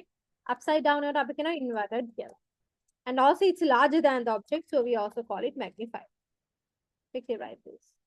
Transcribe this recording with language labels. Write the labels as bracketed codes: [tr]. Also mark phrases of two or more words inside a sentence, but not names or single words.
[en] Upside down [si] එකට අපි කියනවා inverted කියලා. [en] And also it's larger than the object, so we also call it magnified. Quickly write this.